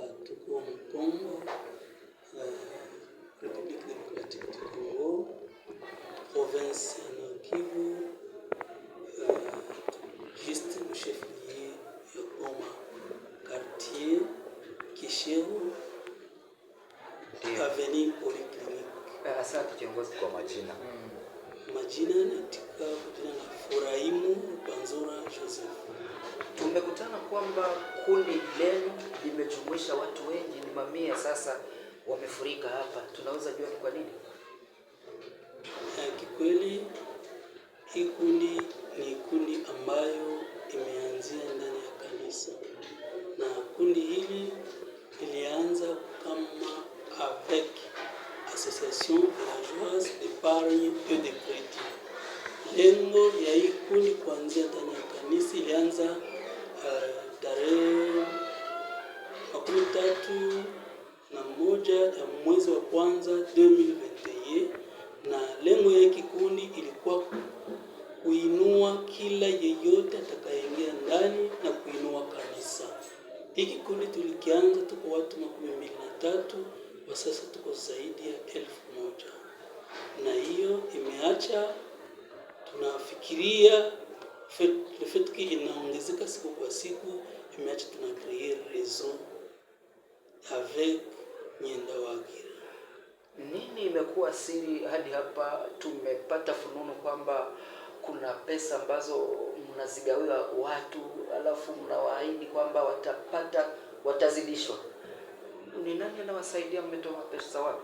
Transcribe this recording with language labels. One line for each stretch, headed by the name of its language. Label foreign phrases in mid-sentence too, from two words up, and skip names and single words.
Swahili: tuko
French: Congo, République démocratique du Congo, province Nord Kivu, juste le chef-lieu ya Goma, quartier Kishero, avenue Polyclinique.
Swahili: Asante kiongozi kwa majina. Majina natika kujina na Furahimu Banzura Joseph. Tumekutana kwamba kundi lenu limejumuisha watu wengi, ni mamia sasa wamefurika hapa. Tunaweza jua ni kwa nini? Kikweli hii kundi ni kundi ambayo imeanzia ndani ya kanisa, na kundi hili lilianza kama
French: avec association villageoise d'épargne et de crédit.
Swahili: Lengo ya hii kundi kuanzia ndani ya kanisa ilianza tarehe 31 ya mwezi wa kwanza 2021, na lengo ya kikundi ilikuwa kuinua kila yeyote atakayeingia ndani na kuinua kanisa. Hiki kundi tulikianza tuko watu 23, kwa sasa tuko zaidi ya 1000, na hiyo imeacha tunafikiria
French: le fait que
Swahili: inaongezeka siku kwa siku, imeacha tuna
French: créer réseau avec
Swahili: Nyendawagira. Nini imekuwa siri hadi hapa tumepata fununu kwamba kuna pesa ambazo mnazigawia watu alafu mnawaahidi kwamba watazidishwa? Ni nani anawasaidia? Mmetoa pesa wapi?